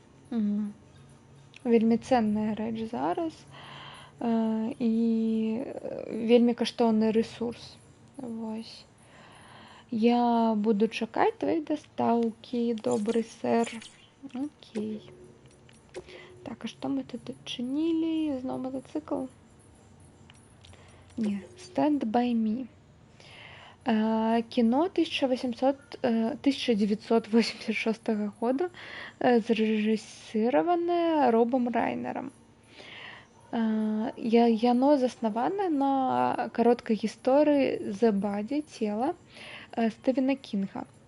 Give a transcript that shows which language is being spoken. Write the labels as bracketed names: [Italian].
[Belarusian] Вельмі ценная рэч зараз і вельмі каштоўны рэсурс. Вось. Я буду чакаць [Russian] твоей [Belarusian] дастаўкі, добры сэр. Окей. Так, а што мы тут адчынілі? Зноў матацыкл? Не, Stand by Me. [Russian] Кино 1986 года, зарежиссированное Робом Райнером. [Belarusian] Яно заснавана на кароткай гісторыі «The Body» цела Стывена Кінга.